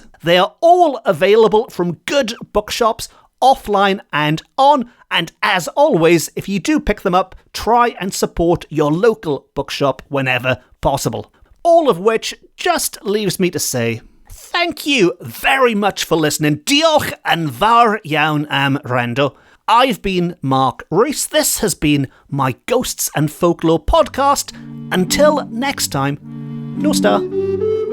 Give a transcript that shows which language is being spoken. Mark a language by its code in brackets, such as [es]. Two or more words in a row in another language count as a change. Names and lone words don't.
[en] They are all available from good bookshops, offline and on, and as always, if you do pick them up, try and support your local bookshop whenever possible. All of which just leaves me to say, thank you very much for listening. [cy] Diolch yn fawr iawn am wrando. [en] I've been Mark Rees. This has been my Ghosts and Folklore podcast. Until next time, no star.